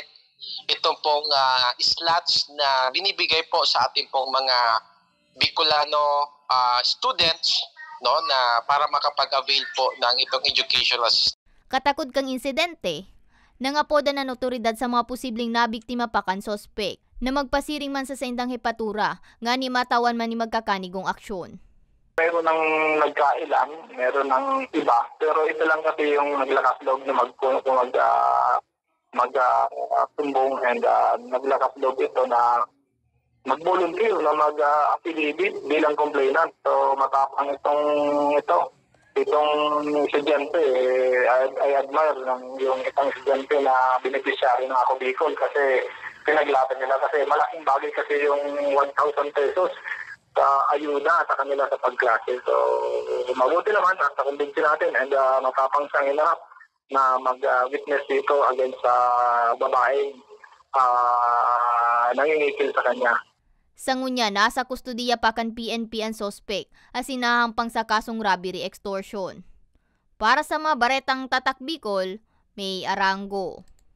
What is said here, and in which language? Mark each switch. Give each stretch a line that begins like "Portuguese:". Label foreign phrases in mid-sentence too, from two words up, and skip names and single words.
Filipino: Ito pong slots na binibigay po sa ating pong mga Bicolano students na para makapag-avail po ng itong
English: educational assistance.
Bikol: Katakod kang insidente, nangapoda ng otoridad sa mga posibleng nabiktima pa kan sospek na magpasiring man sa indang hepatura nga ni matawan man ni magkakanigong aksyon.
Filipino: Meron ng nagkailan, meron ng iba, pero ito lang kasi yung naglakas loob na magsumbong and naglakas loob ito na mag-volunteer na mag-affiliate bilang complainant. So matapang itong estudyante,
English: I admire
Filipino: yung itong estudyante na beneficiary ng Ako Bicol kasi pinaglaban nila kasi malaking bagay kasi yung 1,000 pesos sa ayuda sa kanila sa pagklase. So mabuti naman at nakumbinsi natin and matapang siyang inarap na mag-witness dito against sa babaeng nangingikil sa kanya.
Bikol: Sangunya, nasa kustodiya pa kan PNP ang sospek as sinahampang sa kasong
English: robbery extortion.
Bikol: Para sa mga baretang Tatak Bicol, May Arango.